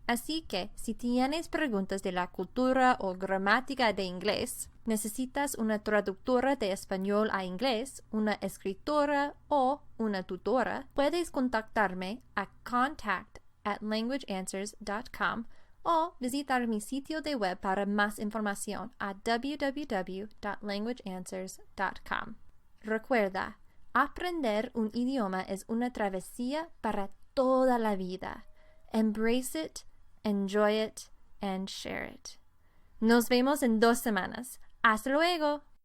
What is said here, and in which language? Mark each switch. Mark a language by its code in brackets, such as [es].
[es] Así que, si tienes preguntas de la cultura o gramática de inglés, necesitas una traductora de español a inglés, una escritora o una tutora, puedes contactarme a contact@languageanswers.com o visitar mi sitio de web para más información a www.languageanswers.com. Recuerda, aprender un idioma es una travesía para toda la vida. [en] Embrace it, enjoy it, and share it. [es] Nos vemos en 2 semanas. ¡Hasta luego!